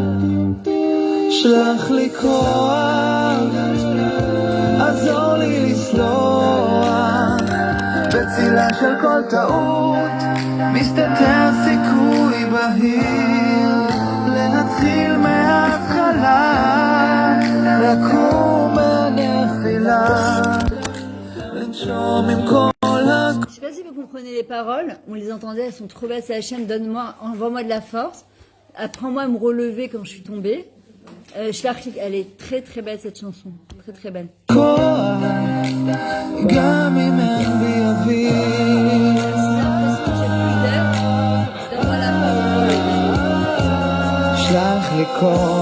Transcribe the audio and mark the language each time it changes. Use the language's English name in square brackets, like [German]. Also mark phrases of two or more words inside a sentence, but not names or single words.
[Hebrew] שלח לי כוח, עזור לי לסלוח, בצילה של כל טעות, מסתתר סיכוי בהיר, להתחיל מההתחלה, לקום מהנפילה, לנשום עם כל [French] Je sais pas si vous comprenez les paroles, on les entendait, elles sont trop belles, c'est Hachem, donne-moi, envoie-moi de la force, apprends-moi à me relever quand je suis tombée. Elle est très très belle cette chanson, très très belle. [Hebrew] גם אם אין בי אוויר, שלח לי כוח